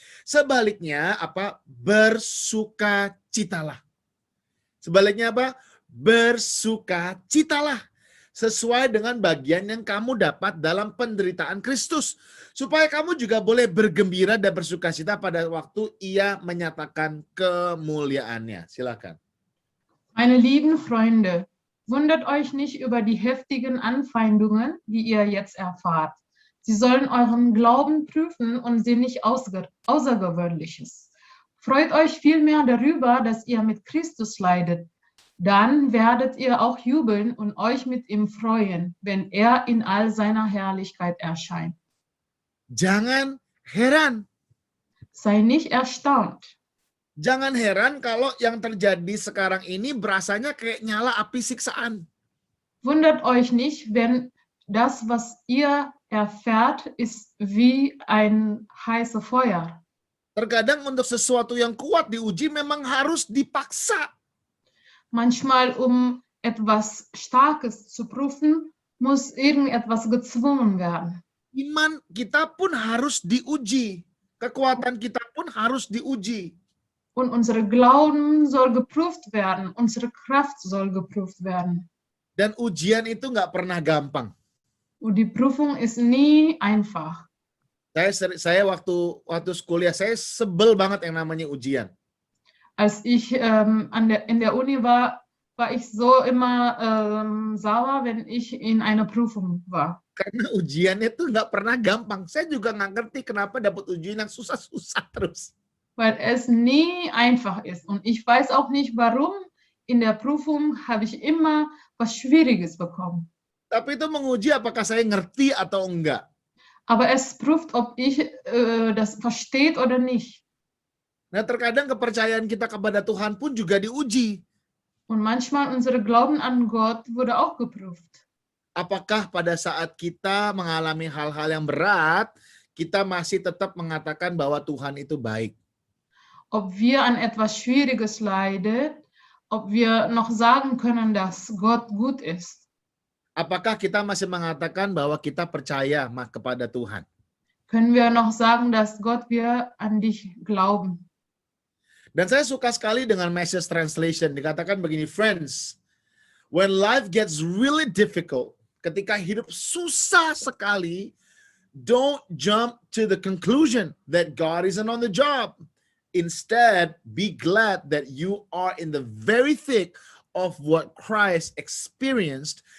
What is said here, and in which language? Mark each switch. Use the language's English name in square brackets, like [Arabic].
[Indonesian] Sebaliknya apa? Bersukacitalah. Sebaliknya apa? Bersukacitalah. Sesuai dengan bagian yang kamu dapat dalam penderitaan Kristus. Supaya kamu juga boleh bergembira dan bersukacita pada waktu Ia menyatakan kemuliaannya. Silakan. [German] Meine lieben Freunde, wundert euch nicht über die heftigen Anfeindungen, die ihr jetzt erfahrt. Sie sollen euren Glauben prüfen und sehen nicht Außergewöhnliches. Freut euch vielmehr darüber, dass ihr mit Christus leidet. Dann werdet ihr auch jubeln und euch mit ihm freuen, wenn er in all seiner Herrlichkeit erscheint. [Indonesian] Jangan heran. [German] Sei nicht erstaunt. [Indonesian] Jangan heran kalau yang terjadi sekarang ini berasanya kayak nyala api siksaan. [German] Wundert euch nicht, wenn das, was ihr erfährt, ist wie ein heißes Feuer. [Indonesian] Terkadang untuk sesuatu yang kuat diuji memang harus dipaksa. [German] Manchmal, um etwas Starkes zu prüfen, muss irgendetwas gezwungen werden. [Indonesian] Iman kita pun harus diuji. Kekuatan kita pun harus diuji. [German] Und unser Glauben soll geprüft werden, unsere Kraft soll geprüft werden. [Indonesian] Dan ujian itu nggak pernah gampang. [German] Und die Prüfung ist nie einfach. [Indonesian] Saya waktu kuliah saya sebel banget yang namanya ujian. [German] Als ich in der Uni war ich so immer sauer, wenn ich in einer Prüfung war. [Indonesian] Karena ujiannya tuh nggak pernah gampang. Saya juga nggak ngerti kenapa dapat ujian yang susah-susah terus. [German] Weil es nie einfach ist. Und ich weiß auch nicht, warum in der Prüfung habe ich immer was Schwieriges bekommen. [Indonesian] Tapi itu menguji apakah saya ngerti atau enggak. [German] Aber es prüft, ob ich das versteht oder nicht. [Indonesian] Nah, terkadang kepercayaan kita kepada Tuhan pun juga diuji. [German] Und manchmal unser Glauben an Gott wurde auch geprüft. [Indonesian] Apakah pada saat kita mengalami hal-hal yang berat, kita masih tetap mengatakan bahwa Tuhan itu baik. [German] Ob wir an etwas Schwieriges leiden, ob wir noch sagen können, dass Gott gut ist. [Indonesian] Apakah kita masih mengatakan bahwa kita percaya kepada Tuhan? [German] Können wir noch sagen, dass Gott wir an dich glauben? [Indonesian] Dan saya suka sekali dengan Message Translation. Dikatakan begini, [English] friends, when life gets really difficult, [Indonesian] ketika hidup susah sekali, [English] don't jump to the conclusion that God isn't on the job. Instead, be glad that you are in the very thick of what Christ experienced.